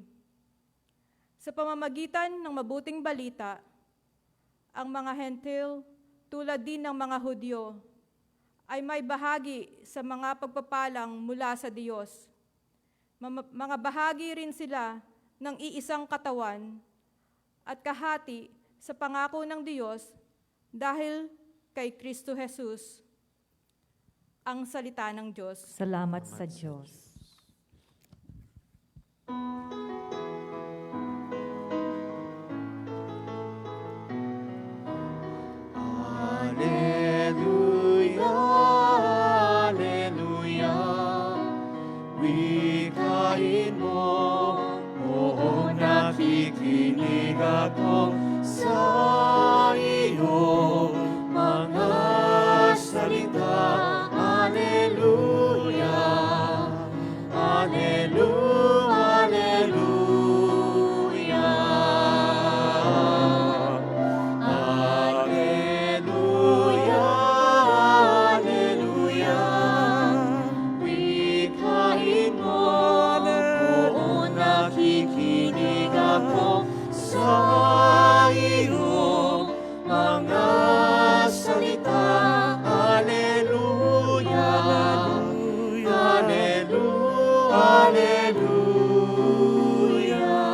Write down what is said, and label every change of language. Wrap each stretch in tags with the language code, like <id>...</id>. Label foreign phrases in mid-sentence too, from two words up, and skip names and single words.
<tl>Sa pamamagitan ng mabuting balita, ang mga Hentil tulad din ng mga Hudyo ay may bahagi sa mga pagpapalang mula sa Diyos. Mga bahagi rin sila ng iisang katawan at kahati sa pangako ng Diyos dahil kay Kristo Jesus. Ang salita ng Diyos. Salamat sa Diyos. Alleluia, alleluia, wikain mo, oo, nakikinig ako sa iyong mga salita. Alleluia, alleluia, alleluia, alleluia, alleluia, wikain mo, oo, nakikinig ako sa iyong mga salita.</tl> <la>Alleluia, alleluia, alleluia.</la>